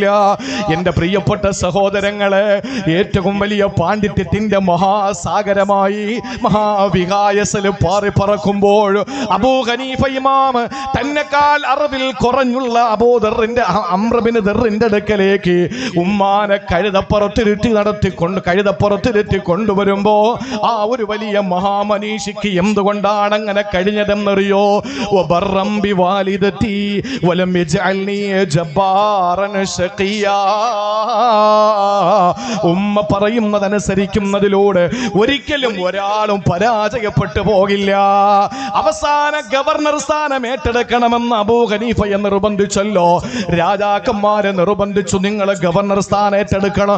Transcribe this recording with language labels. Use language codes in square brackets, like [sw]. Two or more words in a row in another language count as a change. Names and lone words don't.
[ml] എന്റെ പ്രിയപ്പെട്ട സഹോദരങ്ങളെ, ഏറ്റവും വലിയ പാണ്ഡിത്യത്തിന്റെ മഹാസാഗരമായി മഹാവികായസിൽ പാറി പറക്കുമ്പോൾ അബൂ ഹനീഫ ഇമാം തന്നെക്കാൾ അറിവിൽ കുറഞ്ഞുള്ള അബൂദറിന്റെ അംറബിന് ദറിന്റെ അടുക്കലേക്ക് ഉമ്മാനെ കഴുതപ്പുറത്തിരുത്തി കൊണ്ടുവരുമ്പോ ആ ഒരു വലിയ മഹാമനീഷിക്ക് എന്തുകൊണ്ടാണ് അങ്ങനെ കഴിഞ്ഞതെന്നറിയോ? [ar] وبرم بوالدتي ولم يجعلني جبارا شقيا. [ml] ഉമ്മ പറയുന്നതനുസരിക്കുന്നതിലൂടെ ഒരിക്കലും ഒരാളും പരാജയപ്പെട്ടു പോകില്ല. അവസാന ഗവർണർ സ്ഥാനം ഏറ്റെടുക്കണമെന്ന് അബൂ ഹനീഫയെ നിർബന്ധിച്ചല്ലോ. രാജാക്കന്മാരെ നിർബന്ധിച്ചു, നിങ്ങൾ ഗവർണർ സ്ഥാനം ഏറ്റെടുക്കണം.